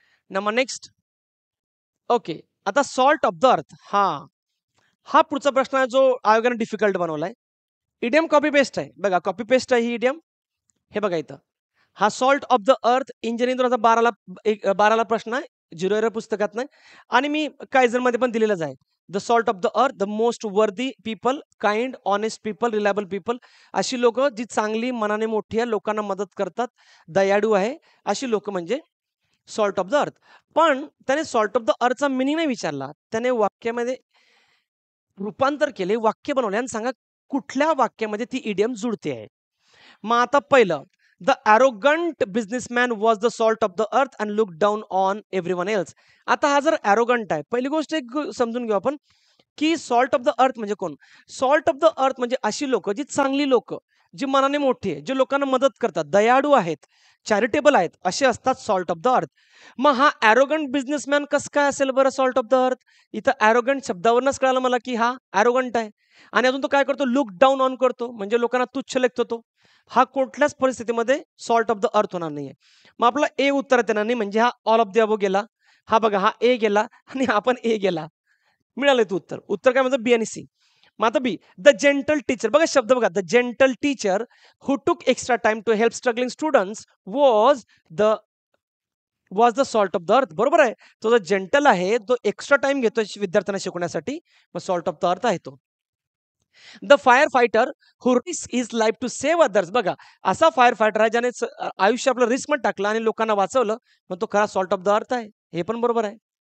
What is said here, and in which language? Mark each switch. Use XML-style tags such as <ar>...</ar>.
<mr>Number next. Okay. आता salt of the earth हा पुढचा प्रश्न आहे जो आयोगाने डिफिकल्ट बनवलाय. इडियम कॉपी पेस्ट आहे बघा, कॉपी पेस्ट आहे ही इडियम. हे बघा इथं हा salt of the earth engineering 2012ला प्रश्न आहे, 0 एरर पुस्तकात नाही. आणि मी कायझर मध्ये पण दिलेलाच आहे.</mr> <en>The salt of the earth the most worthy people, kind honest people, reliable people.</en> <mr>अशी लोक जी चांगली मनाने मोठी आहे, लोकांना मदत करतात, दयाळू आहे, अशी लोक म्हणजे सॉल्ट ऑफ द अर्थ. पण त्याने सॉल्ट ऑफ द अर्थचा मिनिंग नाही विचारला, त्याने वाक्यामध्ये रूपांतर केले, वाक्य बनवले आणि सांगा कुठल्या वाक्यामध्ये ती इडियम जुळते आहे. मग आता पहिलं,</mr> <en>The arrogant businessman was the salt of the earth and look down on everyone else.</en> <mr>आता हा जर ॲरोगंट आहे, पहिली गोष्ट एक समजून घेऊ आपण की सॉल्ट ऑफ द अर्थ म्हणजे कोण. सॉल्ट ऑफ द अर्थ म्हणजे अशी लोक जी चांगली लोक, जी मनाने मोठी आहे, जे लोकांना मदत करतात, दयाळू आहेत, चॅरिटेबल आहेत, असे असतात सॉल्ट ऑफ द अर्थ. मग हा ॲरोगंट बिझनेसमॅन कसं काय असेल बरं सॉल्ट ऑफ द अर्थ. इथं ॲरोगंट शब्दावरूनच कळालं मला की हा ॲरोगंट आहे. आणि अजून तो काय करतो, लुक डाऊन ऑन करतो म्हणजे लोकांना तुच्छ लेखतो तो. हा कुठल्याच परिस्थितीमध्ये सॉल्ट ऑफ द अर्थ होणार नाहीये. मग आपला ए उत्तर येणार नाही म्हणजे हा ऑल ऑफ द अबो गेला. हा बघा हा ए गेला आणि हा पण ए गेला. मिळालं ते उत्तर. उत्तर काय म्हणतं बी आणि सी. मग आता बी,</mr> <en>the gentle teacher</en> <mr>बघा शब्द बघा,</mr> <en>The gentle teacher who took extra time to help struggling students the was the salt of the earth.</en> <mr>बरोबर आहे. तो जो जेंटल आहे तो एक्स्ट्रा टाइम घेतो विद्यार्थ्यांना शिकवण्यासाठी, मग सॉल्ट ऑफ द अर्थ आहे तो.</mr> <en>The fire fighter who risk his life to save others.</en> <mr>बघा असा फायर फायटर आहे ज्याने आयुष्य आपलं रिस्क मध्ये टाकलं आणि लोकांना वाचवलं, मग तो खरा सॉल्ट ऑफ द अर्थ आहे. हे पण बरोबर आहे.</mr>